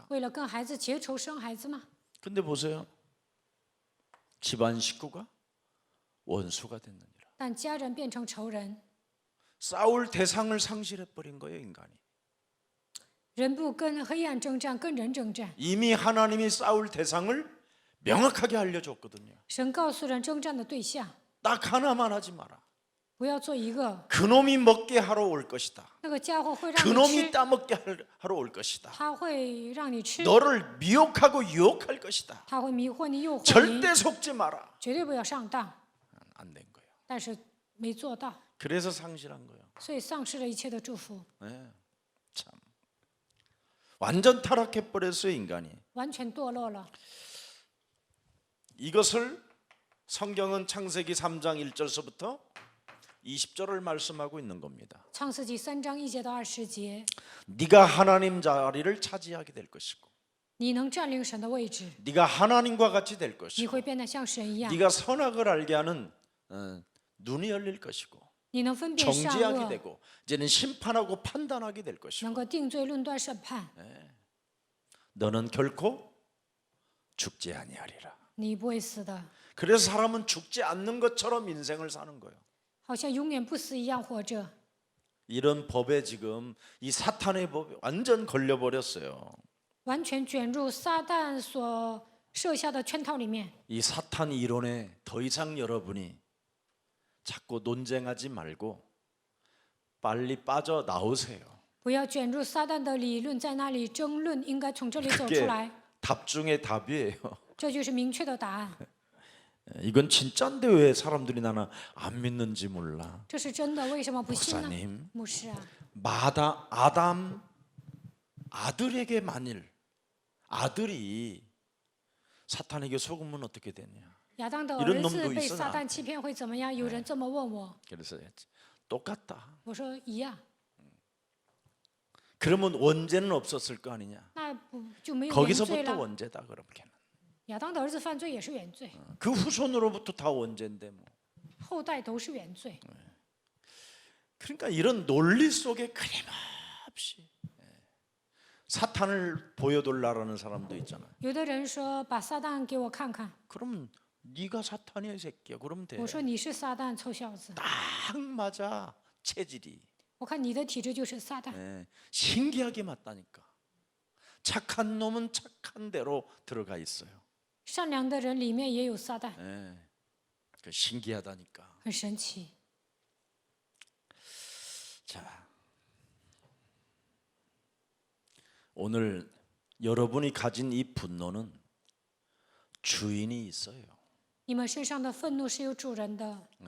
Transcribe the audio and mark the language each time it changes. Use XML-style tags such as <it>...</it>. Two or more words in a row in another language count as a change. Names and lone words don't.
<zh>为了跟孩子结仇生孩子吗？</zh> <ko>근데 보세요. 집안 식구가 원수가 됐느니라.</ko> <zh>但家人变成仇人，</zh> <ko>싸울 대상을 상실해 버린 거예요, 인간이.</ko> <zh>人不跟黑暗征战，跟人征战。</zh> <ko>이미 하나님이 싸울 대상을 명확하게 알려줬거든요.</ko> <zh>神告诉人征战的对象，</zh> <ko>딱 하나만 하지 마라.</ko> <zh>不要做一个</zh> <ko>그놈이 먹게 하러 올 것이다.</ko> <zh>那个家伙会让你</zh> <ko>그놈이</ko> <zh>吃，</zh> <ko>따먹게 하러 올 것이다.</ko> <zh>他会让你吃，</zh> <ko>너를 미혹하고 유혹할 것이다.</ko> <zh>他会迷惑你、诱惑你，</zh> <ko>절대 속지 마라.</ko> <zh>绝对不要上当。</zh> <ko>안 된 거예요.</ko> <zh>但是没做到，</zh> <ko>그래서 상실한 거예요.</ko> <zh>所以丧失了一切的祝福，</zh> <ko>네, 참 완전 타락해 버렸어요, 인간이.</ko> <zh>完全堕落了。</zh> <ko>이것을 성경은 창세기 3장 1절서부터 20절을 말씀하고 있는 겁니다.</ko> <zh>创世纪3章1节到20节，</zh> <ko>네가 하나님 자리를 차지하게 될 것이고</ko> <zh>你能占领神的位置，</zh> <ko>네가 하나님과 같이 될</ko> <zh>你</zh> <ko>것이고</ko> <zh>会变得像神一样，</zh> <ko>네가 선악을 알게 하는 눈이 열릴 것이고</ko> <zh>你能分辨善</zh> <ko>정죄하게</ko> <zh>恶，</zh> <ko>되고 이제는 심판하고 판단하게 될 것이고</ko> <zh>能够定罪、论断、审判。</zh> <ko>너는 결코 죽지 아니하리라.</ko> <zh>你不会死的，</zh> <ko>그래서 사람은 죽지 않는 것처럼 인생을 사는 거예요.</ko> <zh>好像永远不死一样活着。</zh> <ko>이런 법에 지금 이 사탄의 법에 완전 걸려버렸어요.</ko> <zh>完全卷入撒旦所设下的圈套里面。</zh> <ko>이 사탄 이론에 더 이상 여러분이 자꾸 논쟁하지 말고 빨리 빠져 나오세요.</ko> <zh>不要卷入撒旦的理论，在那里争论，应该从这里走出</zh> <ko>그게</ko> <zh>来，</zh> <ko>답 중에 답이에요.</ko> <zh>这就是明确的答案。</zh> <ko>이건 진짜인데 왜 사람들이 나는 안 믿는지 몰라.</ko> <zh>这是真的，为什么不信呢？</zh> <ko>목사님,</ko> <zh>牧师啊，</zh> <ko>아담 아들에게 만일 아들이 사탄에게 속으면 어떻게 되냐.</ko> <zh>亚当的</zh> <ko>이런</ko> <zh>儿</zh> <ko>놈도</ko> <zh>子被</zh> <ko>있어</ko> <zh>撒旦</zh> <ko>나한테.</ko> <zh>欺骗会怎么样？有人这么问我，</zh> <ko>그래서 똑같다.</ko> <zh>我说一样，</zh> <ko>그러면 원죄는 없었을 거 아니냐.</ko> <zh>那不就没有原罪</zh> <ko>거기서부터</ko> <zh>了？</zh> <ko>원죄다 그렇게는.</ko> <zh>亚当的儿子犯罪也是原罪，</zh> <ko>그 후손으로부터 다 원죄인데 뭐.</ko> <zh>后代都是原罪。</zh> <ko>그러니까 이런 논리 속에 끊임없이 사탄을 보여달라는 사람도 있잖아요.</ko> <zh>有的人说把撒旦给我看看，</zh> <ko>그럼 네가 사탄이야 이 새끼야. 그러면 돼.</ko> <zh>我说你是撒旦，臭小子，</zh> <ko>딱 맞아 체질이.</ko> <zh>我看你的体质就是撒旦。</zh> <ko>예, 신기하게 맞다니까. 착한 놈은 착한 대로 들어가 있어요.</ko> <zh>善良的人里面也有撒旦，</zh> <ko>예, 그 신기하다니까.</ko> <zh>很神奇。</zh> <ko>자, 오늘 여러분이 가진 이 분노는 주인이 있어요.</ko> <zh>你们身上的愤怒是有主人的，</zh>